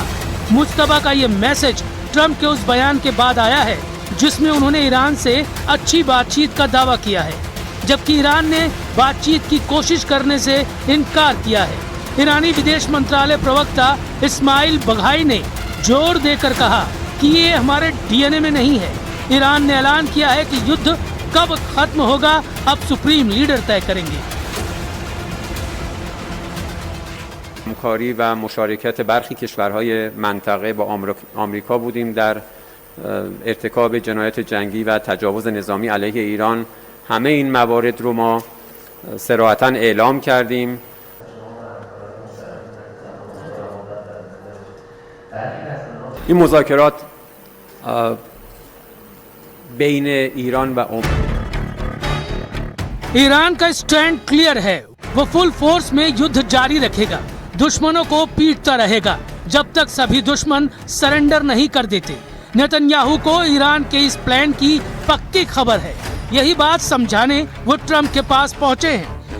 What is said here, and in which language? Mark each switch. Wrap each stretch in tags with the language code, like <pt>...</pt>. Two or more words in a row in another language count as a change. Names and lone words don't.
<hi>मुस्तफा का ये मैसेज ट्रंप के उस बयान के बाद आया है जिसमें उन्होंने ईरान से अच्छी बातचीत का दावा किया है, जबकि ईरान ने बातचीत की कोशिश करने से इनकार किया है। ईरानी विदेश मंत्रालय प्रवक्ता इस्माइल बघाई ने जोर देकर कहा कि ये हमारे डीएनए में नहीं है। ईरान ने ऐलान किया है कि युद्ध कब खत्म होगा अब सुप्रीम लीडर तय करेंगे।</hi> <fa>همکاری و مشارکت برخی کشورهای منطقه با آمریکا بودیم در ارتکاب جنایات جنگی و تجاوز نظامی علیه ایران. همه این موارد رو ما صراحتاً اعلام کردیم. این مذاکرات بین ایران و عمان.</fa> <hi>ईरान का</hi> <en>stand clear</en> <hi>है, वो</hi> <en>full force</en> <hi>में युद्ध जारी रखेगा, दुश्मनों को पीटता रहेगा जब तक सभी दुश्मन सरेंडर नहीं कर देते। नेतन्याहू को ईरान के इस प्लान की पक्की खबर है, यही बात समझाने वो ट्रम्प के पास पहुंचे हैं।</hi>